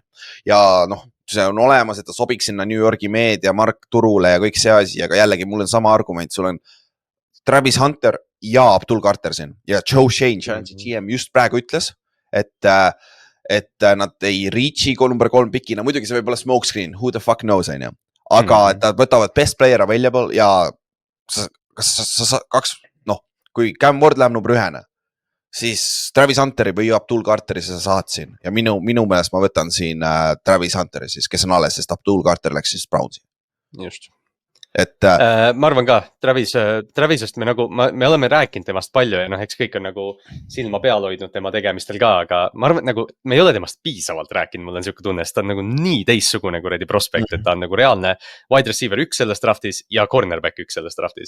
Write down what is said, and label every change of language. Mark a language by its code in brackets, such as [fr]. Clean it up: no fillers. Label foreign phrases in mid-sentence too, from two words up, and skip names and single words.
[et] Ja noh, see on olemas, et ta sobiks sinna New Yorgi meedia, Mark turule ja kõik see asi, aga jällegi mul on sama argument, sul on Travis Hunter ja Abdul Carter siin ja Joe Shane, Giantsi GM just praegu ütles, et nad ei reach'i number 3 pikina, muidugi see võib olla smokescreen, [en] who the fuck knows, [et] on ju. Aga et nad võtavad [en] best player available [et] ja kas kui Cam Ward läheb number 1, siis Travis Hunteri või Abdul Carteri sa saad siin ja minu meelest ma võtan siin Travis Hunteri siis, kes on alles, sest Abdul Carter läks siis Brownsi. Just. Et ma arvan ka, Travisest me oleme rääkinud temast palju ja eks kõik on nagu silma peal hoidnud tema tegemistel ka, aga ma arvan, nagu me ei ole temast piisavalt rääkinud, mul on siuke tunne, sest ta on nagu nii teistsugune kuradi prospekt, et ta on nagu reaalne [en] wide receiver [et] 1 selles draftis ja cornerback 1 selles draftis.